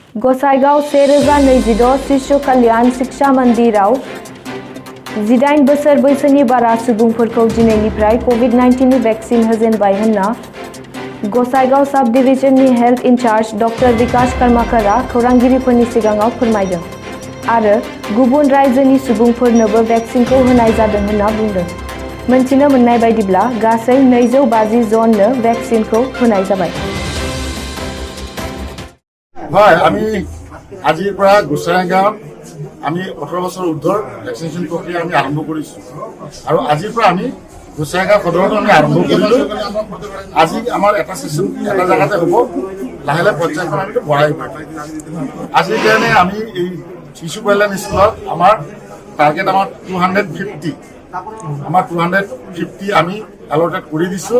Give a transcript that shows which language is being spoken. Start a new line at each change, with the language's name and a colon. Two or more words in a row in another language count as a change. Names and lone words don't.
Bodo: गसाइगाव 2026 शिशु कल्याण शिक्षा मन्दिराव 18 बोसोर बैसोनि बारा सुबुंफोरखौ दिनैनिफ्राय कोविड-19 नि भेक्सिन होजेनबाय होनना गसाइगाव सब डिविजननि हेल्थ इनचार्ज डक्टर विकास कर्माकरा खौरांगिरिफोरनि सिगाङाव फोरमायदों आरो गुबुन रायजोनि सुबुंफोरनोबो भेक्सिनखौ होनाय जादों होनना बुंदों। मोनथिनो मोननाय बायदिब्ला गासै 250 जननो भेक्सिनखौ होनाय जाबाय।
Assamese: হয়, আমি আজিৰ পৰা গোসাইগাঁৱত আমি 18 বছৰ ঊৰ্ধ্বৰ ভেকচিনেশ্যন প্ৰক্ৰিয়া আমি আৰম্ভ কৰিছোঁ আৰু আজিৰ পৰা আমি গোসাইগাঁও সদৰত আমি আৰম্ভ কৰিলোঁ। আজি আমাৰ এটা ছেশ্যন এটা জেগাতে হ'ব, লাহে লাহে পৰ্যায়ক্ৰমে আমি বঢ়াই গৈ আজিৰ কাৰণে আমি এই শিশু কল্যাণ স্কুলত আমাৰ টাৰ্গেট আমাৰ 250 আমি এলটেড কৰি দিছোঁ।